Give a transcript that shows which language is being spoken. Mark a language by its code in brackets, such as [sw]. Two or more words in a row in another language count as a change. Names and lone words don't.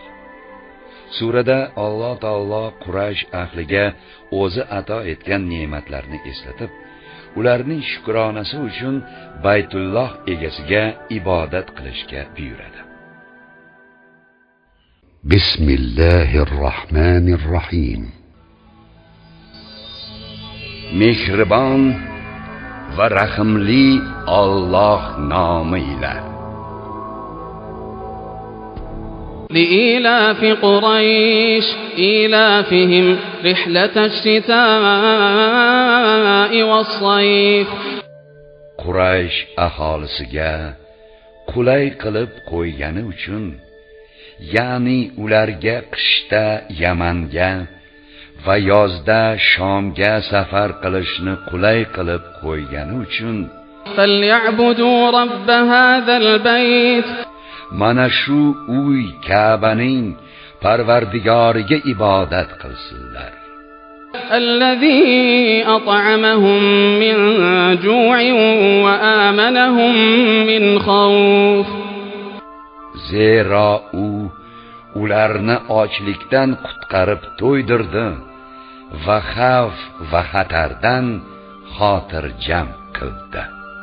[uz] Surada Alloh taolo Quraysh ahliga o'zi ato etgan ne'matlarni eslatib, ularning shukronasi uchun Baytulloh egasiga ibodat qilishga buyuradi. [ar] بسم الله الرحمن الرحيم. [uz] Mehribon va rahimli Alloh nomi bilan. [ar] لإيلاف قريش إيلافهم رحلة الشتاء والصيف. [uz] Quraysh aholisiga qulay qilib qo'ygani uchun, ya'ni ularga qishda Yamanga va yozda Shomga safar qilishni qulay qilib qo'ygani uchun, [ar] فليعبدوا رب هذا البيت. [uz] mana shu uy Ka'baning Parvardigoriga ibodat qilsinlar. [ar] الذي أطعمهم من جوع وآمنهم من خوف. [uz] Zero u ularni ochlikdan qutqarib to'ydirdi va xavf va xatardan xotirjam qildi.